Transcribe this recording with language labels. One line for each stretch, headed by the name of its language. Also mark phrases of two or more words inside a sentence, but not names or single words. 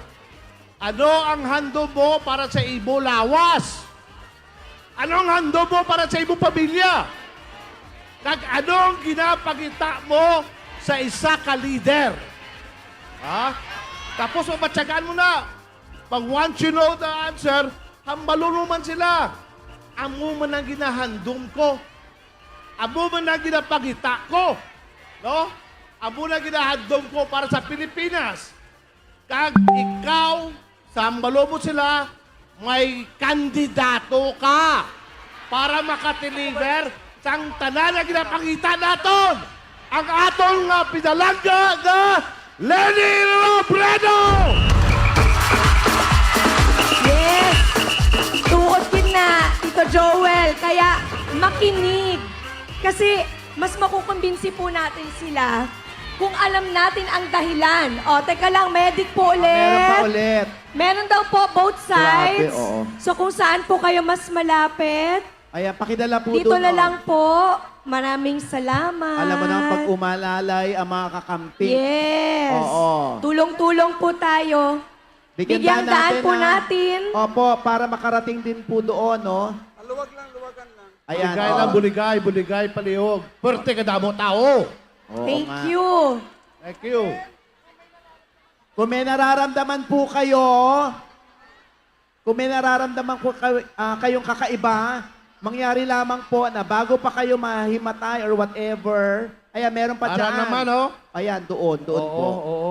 Hiligaynon: Ano ang hando mo para sa Ibo Lawas? Anong hando mo para sa iyong pamilya? Anong ginapagita mo sa isa ka leader? Ha? Tapos mamatsagaan mo na.
English: Pag once you know the answer,
Hiligaynon: hambaluluman sila. Amo man ang ginahandom ko. Amo man ang ginapagita ko. No? Amo man ang ginahandom ko para sa Pilipinas. Kag ikaw, sa hambalo mo sila, may kandidato ka para makatiliver sang tanan na ginapangita naton ang atong pinalangga nga Lenny Robredo!
English: Yes!
Filipino: Tuot yun na, Tito Joel. Kaya makinig. Kasi mas makukumbinsi po natin sila kung alam natin ang dahilan. O, teka lang, medic po ulit. meron pa ulit. Meron daw po both sides. Grabe, oo. So kung saan po kayo mas malapit, Ayan, pakidala po dito doon. na lang po. Maraming salamat. Alam mo na, pag umalalay ang mga kakamping. Yes. Oo. Tulong-tulong po tayo. Bigyang daan po ha? natin. Opo, para makarating din po doon, no? Luwagan lang. Ayan,
Hiligaynon: Buligay oo. lang, buligay, palihog. Perte ka damo tao. Oo
English: Thank
Hiligaynon: nga.
English: you. Thank you.
Filipino: Kung may nararamdaman po kayo, kayong kakaiba, mangyari lamang po na bago pa kayo mahimatay
English: or whatever,
Filipino: ayan, meron pa Para dyan. naman, oh. Ayan, doon po. Oo.